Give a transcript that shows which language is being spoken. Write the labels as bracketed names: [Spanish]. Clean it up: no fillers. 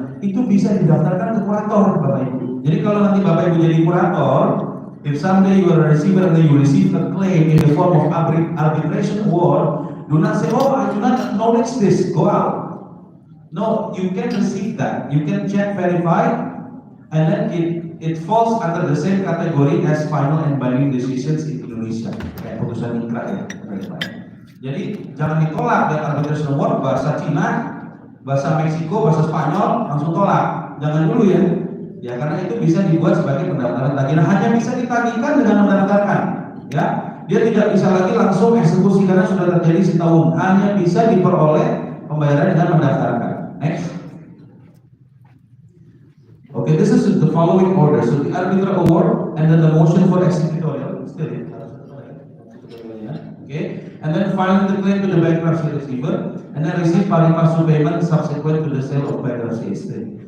[Indonesian] Itu bisa didaftarkan ke kurator, Bapak Ibu. Jadi kalau nanti Bapak Ibu jadi kurator, [English] if someday you are a receiver and you receive a claim in the form of arbitration award, do not say, oh, I do not acknowledge this, go out. No, you can receive that. You can check, verify, and then it falls under the same category as final and binding decisions in Indonesia. [Indonesian] Kayak putusan ingkrah ya. Jadi jangan ditolak dengan arbitration award bahasa Cina, bahasa Meksiko, bahasa Spanyol langsung tolak. Jangan dulu ya. Ya karena itu bisa dibuat sebagai pendaftaran tagihan. Hanya bisa ditagihkan dengan mendaftarkan. Ya, dia tidak bisa lagi langsung eksekusi karena sudah terjadi sita umum. Hanya bisa diperoleh pembayaran dengan mendaftarkan. [English] Next. Okay, this is the following order. So the arbitral award and then the motion for executorial. Still, okay, and then filing the claim to the bankruptcy receiver, and then receive pari passu payment subsequent to the sale of bankruptcy estate.